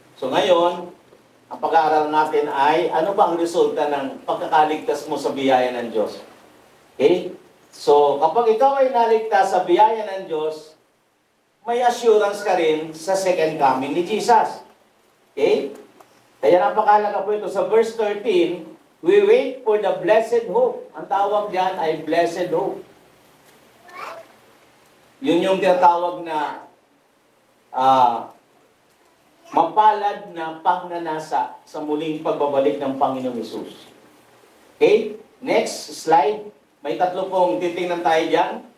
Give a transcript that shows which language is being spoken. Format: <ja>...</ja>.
<tl>So ngayon, ang pag-aaral natin ay, ano ba ang resulta ng pagkakaligtas mo sa biyaya ng Diyos? So, kapag ikaw ay naligtas sa biyaya ng Diyos, may assurance ka rin sa second coming ni Jesus. Kaya napakahalaga po ito. Sa</tl> <en>verse 13, we wait for the blessed hope.</en> <tl>Ang tawag diyan ay blessed hope. Yun yung tinatawag na mapalad na pagnanasa sa muling pagbabalik ng Panginoong Hesus.</tl> <en>Next slide.</en> <tl>May tatlo pong titingnan tayo diyan.</tl>